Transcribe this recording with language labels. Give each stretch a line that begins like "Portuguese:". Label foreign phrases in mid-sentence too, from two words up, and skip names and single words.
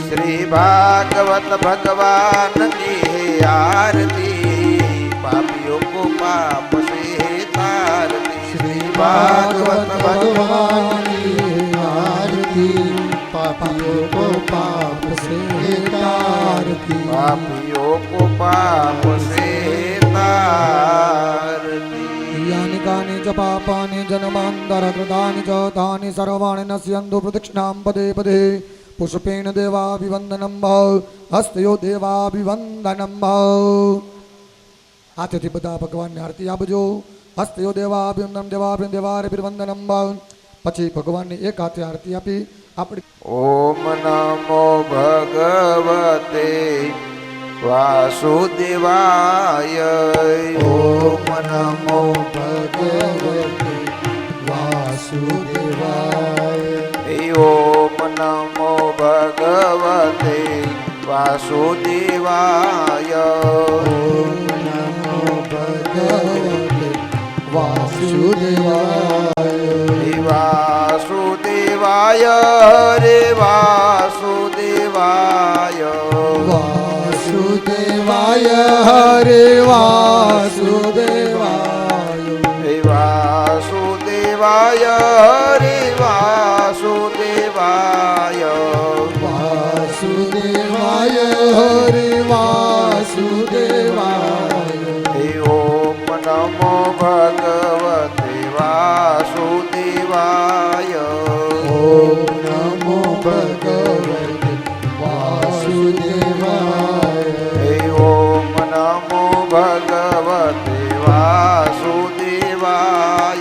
Hindi: श्री भागवत भगवान की है आरती, पापियों को पाप से तारती। श्री भागवत भगवान की आरती, पापियों को पाप से तारती। पापियों को पाप से तारती।
Sanskrit: यानि कानि च पापानि जन्मान्तरकृतानि च तानि सर्वाणि नश्यन्तु प्रदक्षिणां पदे पदे। पुष्पेण देवाभिवन्दनं भव, हस्तयो देवाभिवन्दनं भव।
Gujarati: હાથેથી બધા ભગવાનને આરતી આપજો.
Sanskrit: हस्तयो देवाभिवंदनम देवाभिवंदनम भाव.
Gujarati: પછી ભગવાનને એક હાથે આરતી આપી આપણે
Sanskrit: ओम नमो भगवते वासुदेवाय, ओम नमो भगवते वासुदेवाय, ओम नमो भगवते वासुदेवाय, ओम नमो भगवते वासुदेवाय। वासुदेवाय रे वासुदेवाय, वासुदेवाय हरे वासुदेवाय. वासुदेवाय रे वासुदेवाय, वासुदेवाय हरे वासुदेवाय. ओम नमो भगवते वासुदेवाय, ओम नमो भगवते वासुदेवाय, ओम नमो भगवते वासुदेवाय,